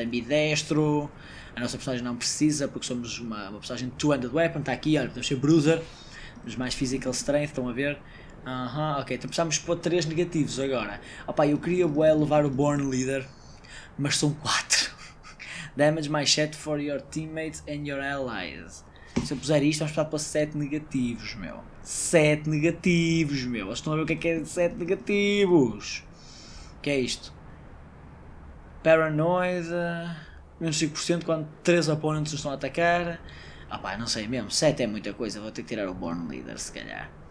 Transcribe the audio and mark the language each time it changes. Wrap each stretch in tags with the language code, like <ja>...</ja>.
<pt>Ambidestro, a nossa personagem não precisa, porque somos uma personagem two-handed weapon, está aqui, olha, podemos ser Bruiser. Temos mais Physical Strength, estão a ver? Ok, então precisamos pôr 3 negativos agora. Eu queria levar o Born Leader, mas são 4.</pt> <en>Damage mais 7 for your teammates and your allies.</en> <pt>Se eu puser isto, vamos precisar para 7 negativos, meu. 7 negativos, meu. Vocês estão a ver o que é 7 negativos? O que é isto? Paranoid. Menos 5% quando 3 opponents nos estão a atacar. Não sei mesmo. 7 é muita coisa. Vou ter que tirar o Born Leader, se calhar.</pt>